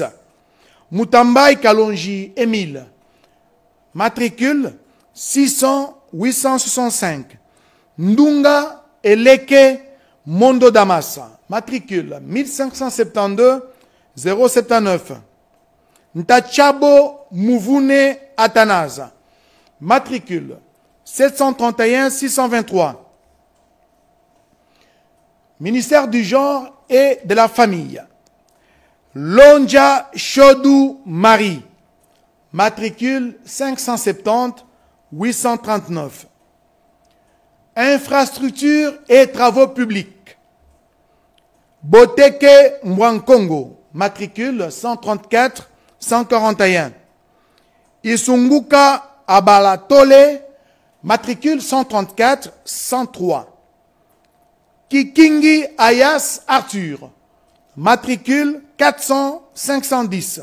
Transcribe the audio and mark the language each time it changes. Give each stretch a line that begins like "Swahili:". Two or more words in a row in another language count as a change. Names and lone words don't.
French: Mutambay Kalonji Émile, matricule 600 865. Ndunga Eleke Mondo Damasa, matricule 1572 079. Ntachabo Mouvune Atanaza, matricule 731 623. Ministère du genre et de la famille. Lonja Chodou Marie, matricule 570 839. Infrastructures et travaux publics. Boteke Mwankongo, matricule 134 141. Isunguka Abalatole, matricule 134 103. Kikingi Ayas Arthur, matricule 400 510.